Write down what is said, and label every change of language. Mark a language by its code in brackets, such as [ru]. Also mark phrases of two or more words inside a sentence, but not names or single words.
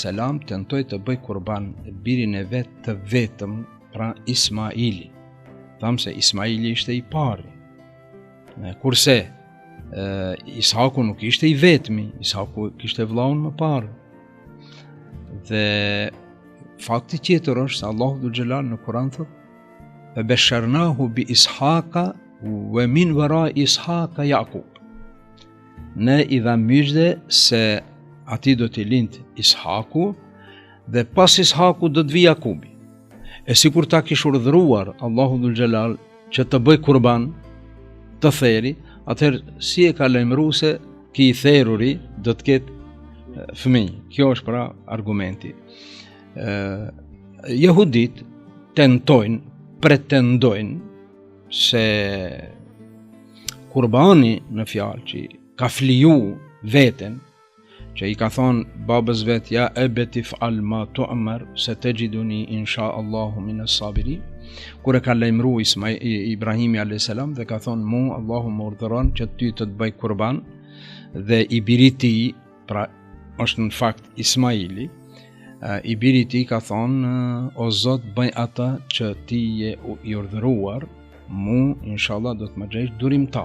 [sq] tentoi të bëj kurban birin e vet të vetëm, pra Ismaili. Thamë se Ismaili ishte i pari, kurse Ishaku nuk ishte i vetmi, Ishaku kishte vllaun më parë. Dhe fakti tjetër është se Allahu [ar] ذو الجلال [sq] në Kur'an thotë: [ar] "فبشرناه بإسحاق ومن وراء إسحاق يعقوب." [sq] Ne i dha mëjde se ati do t'i lind Ishaku dhe pas Ishaku do të vi Jakubi. E sikur ta kish urdhëruar Allahu [ar] ذو الجلال [sq] që të bëj kurban të theri, atëherë si e ka lajmëruar se ki i theruri do të ketë fëmijë. Kjo është pra argumenti. Jehudit pretendojnë se kurbani në fjalë që ka fliju veten, që i ka thonë babës vetë: [ar] "يا أبت افعل ما تؤمر ستجدني إن شاء الله من الصابرين." [sq] Kur e ka lajmëru Ibrahimi a.s. dhe ka thonë: "Mu Allahu më urdhëron që ty të bëj kurban", dhe i biri ti, pra është në fakt Ismaili, i biri ti ka thonë: "O Zot, bëj ata që ti je i urdhëruar, mu inshallah do të më gjesh durimtar."